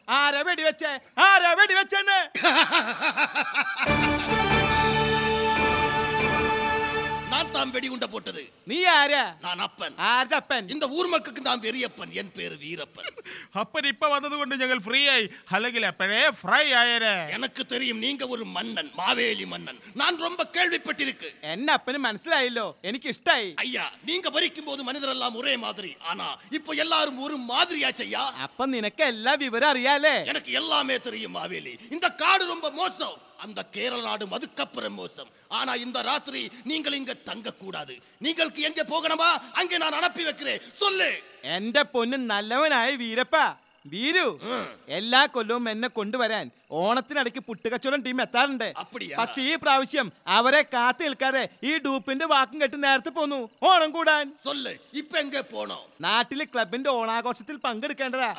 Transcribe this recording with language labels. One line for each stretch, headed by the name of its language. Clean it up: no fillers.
Malayalam: ആരാ വെടിവെച്ചേ? ആരാ വെടിവെച്ചെന്ന്?
Tamil: நான் தான் வெடிகுண்ட போட்டது.
Malayalam: നീ ആരാ?
Tamil: நான் அப்பன்.
Malayalam: ആരപ്പൻ?
Tamil: இந்த ஊர் மக்களுக்கு நான் பெரியப்பன். என் பேரு வீரப்பன்.
Malayalam: അപ്പൻ ഇപ്പൊ വന്നതുകൊണ്ട് ഞങ്ങൾ ഫ്രീ ആയി. അല്ലെങ്കിൽ എപ്പോഴേ ഫ്രൈ ആയേരെ.
Tamil: எனக்கு தெரியும் நீங்க ஒரு மன்னன், மாவேலி மன்னன். நான் ரொம்ப கேள்விப்பட்டிருக்கு.
Malayalam: എന്നെ അപ്പന് മനസ്സിലായല്ലോ. എനിക്ക് ഇഷ്ടായി.
Tamil: ஐயா நீங்க பறிக்கும் போது மனிதரெல்லாம் ஒரே மாதிரி. ஆனா இப்போ எல்லாரும் ஒரு மாதிரியாச்சையா.
Malayalam: അപ്പൊ നിനക്ക് എല്ലാ വിവരം അറിയാലേ?
Tamil: எனக்கு எல்லாமே தெரியும் மாவேலி. இந்த காடு ரொம்ப மோசம். அந்த கேரள நாடும் அதுக்கப்புறம் மோசம். ஆனா இந்த ராத்திரி நீங்கள் இங்க தங்க கூடாது.
Malayalam: നിങ്ങൾക്ക്
Tamil: எங்க போகணுமா அங்கே நான் அனுப்பி வைக்கிறேன். சொல்லு.
Malayalam: എന്റെ പൊന്ന് നല്ലവനായ വീരപ്പ. വീരു, എല്ലാ കൊല്ലവും എന്നെ കൊണ്ടുവരാൻ ഓണത്തിനിടയ്ക്ക് പുട്ടുകച്ചവടം ടീം എത്താറുണ്ട്.
Tamil: அப்படியா?
Malayalam: പക്ഷെ ഈ പ്രാവശ്യം അവരെ കാത്തു നിൽക്കാതെ ഈ ഡൂപ്പിന്റെ വാക്കും കെട്ടി നേരത്തെ പോന്നു ഓണം കൂടാൻ.
Tamil: சொல்லு. இப்ப எங்க போனோம்?
Malayalam: നാട്ടിലെ ക്ലബിന്റെ ഓണാഘോഷത്തിൽ പങ്കെടുക്കേണ്ടതാ.